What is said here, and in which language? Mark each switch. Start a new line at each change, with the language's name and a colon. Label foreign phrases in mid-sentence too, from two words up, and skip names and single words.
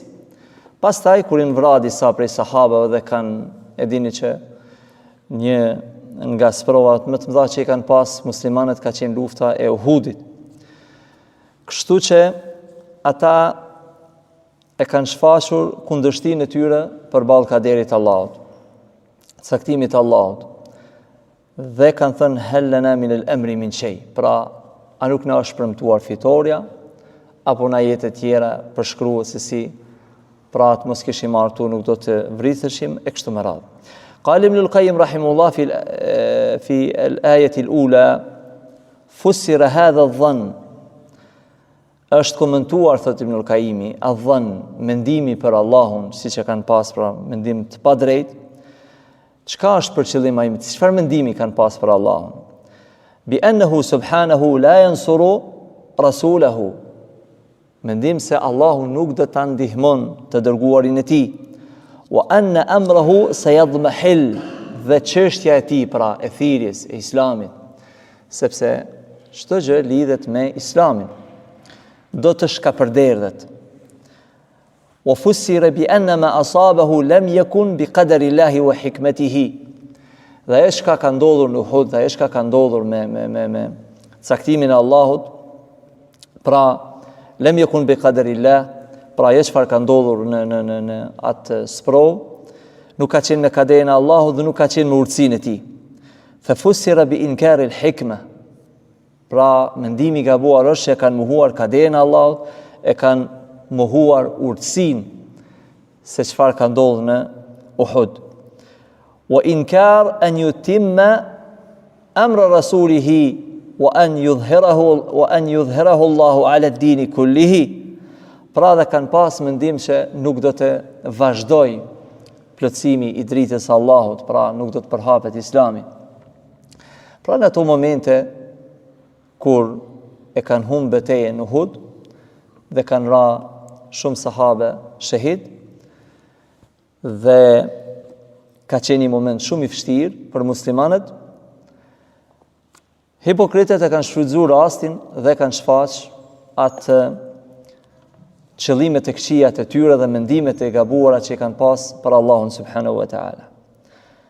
Albanian: Pastaj kur i vra disa prej sahabëve dhe e dini që një nga sprovat më të mëdha që i kanë pas muslimanët ka qenë lufta e Uhudit. Kështu që ata e kanë shfaqur kundërshtinë e tyre përballë kaderit të Allahut, caktimit të Allahut. Dhe kanë thënë
Arabic: هل لنا من الأمر من شيء.
Albanian: Pra, a nuk na është premtuar fitoria? Apo në ajete tjera përshkruhet se si pra të mos kishim martu nuk do të vritheshim e kështu me radhë.
Arabic: قال ابن القيم رحمه الله في الآية الأولى فسر هذا الظن,
Albanian: është komentuar, thot Ibn al-Qayyimi, adh-dhann, mendimi për Allahun, siç e kanë pas pra mendim të padrejt. Çka është për qëllim ai? Çfarë mendimi kanë pas për Allahun?
Arabic: بأنه سبحانه لا ينصر رسوله,
Albanian: mendim se Allahu nuk do ta ndihmon të dërguarin e tij.
Arabic: وأن أمره سيضمحل,
Albanian: dhe çështja e tij pra e thirrjes e Islamit, sepse çdo gjë lidhet me Islamin, do të shkapërderdhet.
Arabic: وفسر بأن ما أصابه لم يكن بقدر الله وحكمته,
Albanian: dhe ajo çka ka ndodhur në Uhud, dhe ajo çka ka ndodhur me caktimin e Allahut, pra
Arabic: لم يكن بقدر الله,
Albanian: pra ajo çfarë ka ndodhur në atë sprov, nuk ka qenë në kaderin e Allahut dhe nuk ka qenë me urtësinë e tij.
Arabic: ففسر بإنكار الحكمة,
Albanian: pra mendimi i gabuar është që e kanë mohuar kaderin e Allahut, e kanë mohuar urtësinë se çfarë ka ndodhur në Uhud.
Arabic: وإنكار أن يتم أمر رسوله وأن يظهره الله على الدين كله,
Albanian: pra dhe kanë pas mendim që nuk do të vazhdoj plotësimi i dritës së Allahut, pra nuk do të përhapet Islami. Pra në ato momente kur e kanë humbë betejën në Uhud dhe kanë ra shumë sahabe shahid, dhe ka qenë një moment shumë i vështirë për muslimanët, hipokritët e kanë shfrytzuar rastin dhe kanë shfaq atë qëllimet e këqija të tyre dhe mendimet e gabuara që kanë pas për Allahun
Arabic: سبحانه وتعالى.